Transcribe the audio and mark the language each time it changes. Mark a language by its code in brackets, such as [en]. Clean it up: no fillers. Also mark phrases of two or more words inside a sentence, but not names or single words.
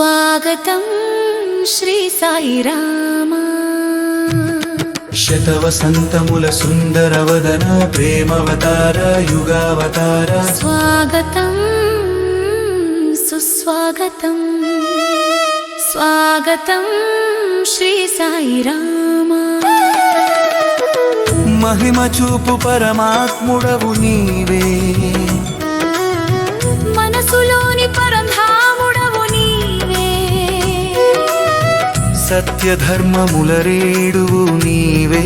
[sa] स्वागतं श्री साई रामा। [te] శతవసంతముల సుందరవదన ప్రేమవతార యుగావతార [sa] स्वागतं सुस्वागतं स्वागतं श्री साई रामा। [te] మహిమ చూపు పరమాత్ముడవు నీవే, మనసులోని పరధాముడవు నీవే, సత్యధర్మముల రేడువు నీవే,